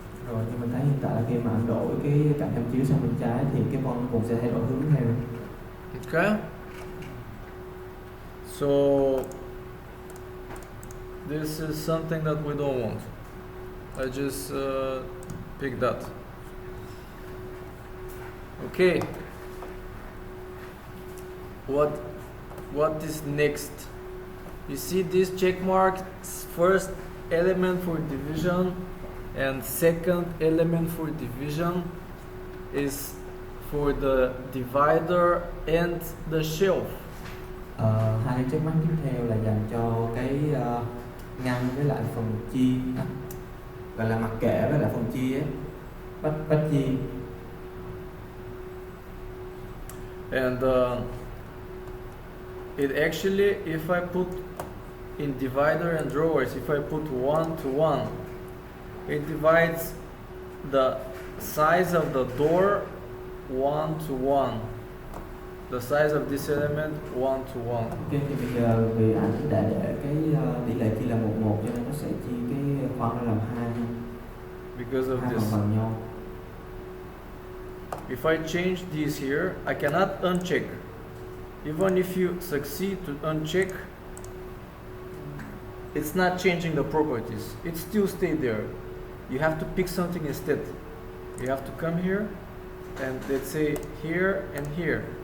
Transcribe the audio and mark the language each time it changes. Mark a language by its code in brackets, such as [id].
[vi] Rồi như mình thấy hiện tại là khi mà anh đổi cái cạnh tham chiếu sang bên trái thì cái vân cũng sẽ thay đổi hướng theo. [en] Okay. So this is something that we don't want. I just pick that. Okay. What is next? You see this check mark, first element for division and second element for division is for the divider and the shelf. [vi] Hai cái check mark tiếp theo là dành cho cái ngăn với lại phần chia, gọi là mặt kệ với lại phần chia, bách chia. [en] And it actually, if I put in divider and drawers, if I put 1 to 1, it divides the size of the door 1 to 1. the size of this element 1 to 1. [vi] Ok, thì bây giờ vì ảnh đã để cái tỷ lệ chia là 1:1 cho nên nó sẽ chia cái khoang ra làm hai ha. [en] Because of [vi] Hai [en] this. [vi] phần bằng nhau. [en] If I change these here, I cannot uncheck. Even if you succeed to uncheck, it's not changing the properties. It still stay there. You have to pick something instead. You have to come here and let's say here and here.